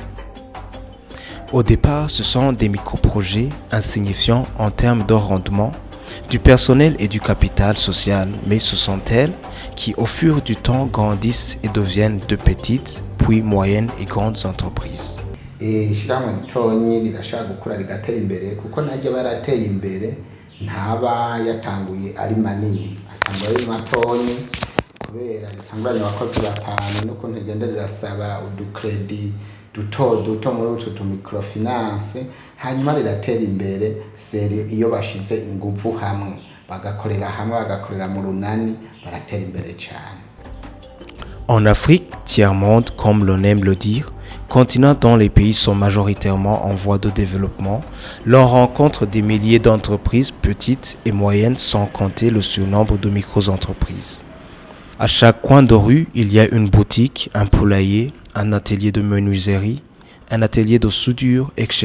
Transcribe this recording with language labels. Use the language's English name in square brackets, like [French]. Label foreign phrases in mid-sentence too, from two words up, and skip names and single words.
[French] Au départ, ce sont des micro-projets insignifiants en termes de rendement, du personnel et du capital social, mais ce sont elles qui, au fur du temps, grandissent et deviennent de petites, puis moyennes et grandes entreprises. [Rundi] Ishirahamwe ritonyi rirashaka gukura rigatera imbere kuko naryo barateye imbere ntaba yatanguye ari manini, atangura ari matonyi kubera ritanguranye abakozi batanu n'ukuntu rigenda rirasaba udukredi duto muri utu tu microfinance, hanyuma riratera imbere seri iyo bashize inguvu hamwe bagakorera mu runani baratera imbere cyane. [French] En Afrique, tiers-monde, comme l'on aime le dire, continent dont les pays sont majoritairement en voie de développement, l'on rencontre des milliers d'entreprises petites et moyennes sans compter le surnombre de micro-entreprises. À chaque coin de rue, il y a une boutique, un poulailler, un atelier de menuiserie, un atelier de soudure, etc.